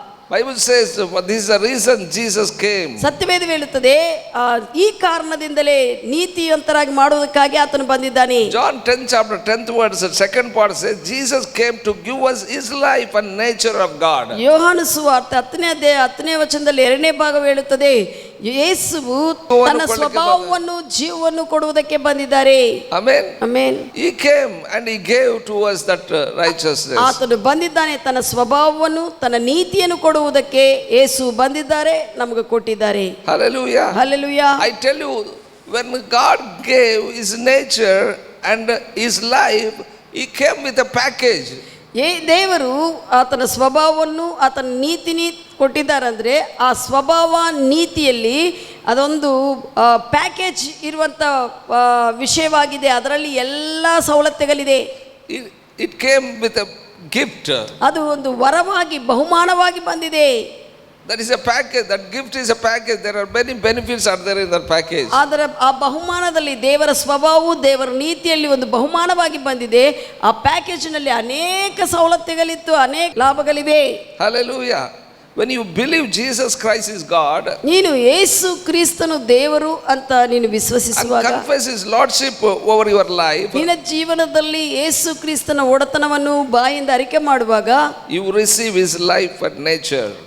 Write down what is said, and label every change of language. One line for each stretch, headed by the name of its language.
English: Bible says this is the reason Jesus came.
Kannada: ಸತ್ಯವೇದ ಹೇಳುತ್ತದೆ ಈ ಕಾರಣದಿಂದಲೇ ನೀತಿವಂತರಾಗಿ ಮಾಡುವುದಕ್ಕಾಗಿ ಆತನು ಬಂದಿದ್ದಾನೆ.
English: John 10th chapter 10th verse, second part says Jesus came to give us his life and nature of God.
Kannada: ಯೋಹಾನ ಸುವಾರ್ತೆ 10ನೇ ಅಧ್ಯಾಯ 10ನೇ ವಚನದಲ್ಲಿ 2ನೇ ಭಾಗ ಹೇಳುತ್ತದೆ, ಯೇಸುವು ತನ್ನ ಸ್ವಭಾವವನ್ನು ಜೀವವನ್ನು ಕೊಡುವುದಕ್ಕೆ ಬಂದಿದ್ದಾರೆ.
English: Amen. Amen. He came and he gave to us that righteousness.
Kannada: ಆತನು ಬಂದಿದ್ದಾನೆ, ತನ್ನ ಸ್ವಭಾವವನ್ನು ತನ್ನ ನೀತಿಯನ್ನು ಕೊಡುವುದಕ್ಕೆ ಯೇಸು ಬಂದಿದ್ದಾರೆ, ನಮಗೆ ಕೊಟ್ಟಿದ್ದಾರೆ.
English: Hallelujah. Hallelujah. I tell you, when God gave his nature and his life, he came with a package.
Kannada: ದೇವರು ಆತನ ಸ್ವಭಾವವನ್ನು ಆತನ ನೀತಿನಿ ಕೊಟ್ಟಿದ್ದಾರಂದ್ರೆ ಆ ಸ್ವಭಾವ ನೀತಿಯಲ್ಲಿ ಅದೊಂದು ಪ್ಯಾಕೇಜ್ ಇರುವಂಥ ವಿಷಯವಾಗಿದೆ. ಅದರಲ್ಲಿ ಎಲ್ಲ ಸವಲತ್ತುಗಳಿದೆ.
English: It came with a gift.
Kannada: ಅದು ಒಂದು ವರವಾಗಿ ಬಹುಮಾನವಾಗಿ ಬಂದಿದೆ.
English: That is a package. That gift is a package. There are many benefits are there in that package.
Kannada: ಆದರೆ ಆ ಬಹುಮಾನದಲ್ಲಿ ದೇವರ ಸ್ವಭಾವವು ದೇವರ ನೀತಿಯಲ್ಲಿ ಒಂದು ಬಹುಮಾನವಾಗಿ ಬಂದಿದೆ. ಆ ಪ್ಯಾಕೇಜ್ನಲ್ಲಿ ಅನೇಕ ಸವಲತ್ತುಗಳಿತ್ತು, ಅನೇಕ ಲಾಭಗಳಿವೆ.
English: Hallelujah. When you believe Jesus Christ is God,
Kannada: ನೀನು ಯೇಸು ಕ್ರಿಸ್ತನು ದೇವರು ಅಂತ ನೀನು ವಿಶ್ವಸಿಸುವಾಗ,
English: confess his lordship over your life,
Kannada: ನಿನ್ನ ಜೀವನದಲ್ಲಿ ಯೇಸು ಕ್ರಿಸ್ತನ ಒಡೆತನವನ್ನು ಬಾಯಿಂದ ಅರಿಕೆ ಮಾಡುವಾಗ,
English: you receive his life and nature.